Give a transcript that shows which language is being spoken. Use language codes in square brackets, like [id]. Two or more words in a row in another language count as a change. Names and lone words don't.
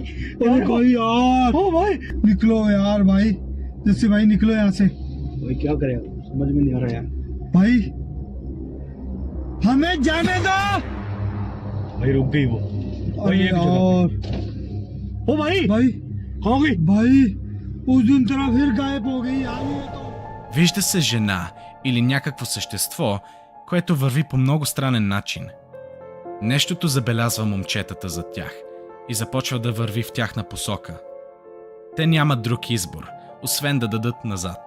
[hi] अरे भाई यार, ओ भाई निकलो यार भाई, जैसे भाई निकलो यहाँ से। भाई क्या करें, समझ में नहीं आ रहा यार। भाई हमें जाने दो। भाई रुक गई वो। भाई यार, ओ भाई भाई हो गई भाई, उस दिन तरह फिर गायब हो गई यार। [bg] Вижда се жена или някакво същество, което върви по много странен начин. Нещото забелязва момчетата зад тях и започва да върви в тяхна посока. Те нямат друг избор, освен да дадат назад.